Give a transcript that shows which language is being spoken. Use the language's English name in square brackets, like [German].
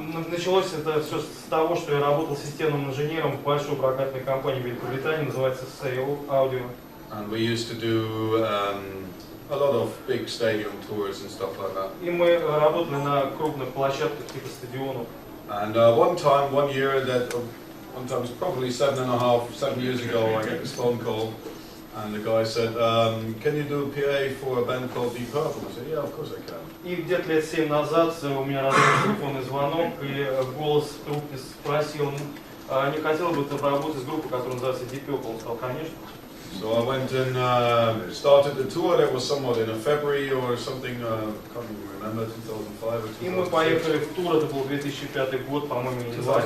[Russian] Началось это все с того, что я работал системным инженером в большой прокатной компании в Великобритании, называется SSE Audio. [English] And we used to do a lot of big stadium tours and stuff like that. [Russian] И мы работали на крупных площадках типа стадионов. [English] And one year, it was probably 7 years ago, I got this phone call. And the guy said, can you do PA for a band called Deep Purple? I said, yeah, of course I can. [Russian] И где-то лет 7 назад у меня раздался телефонный звонок, и голос в трубке спросил, не хотел бы ты работать с группой, которая называется Deep Purple? Он сказал, конечно. [English] So I went and started the tour. That was somewhat in February or something, can't even remember, 2005 or 2006. [Russian] И мы поехали в тур, это был 2005 год, по-моему, не знаю.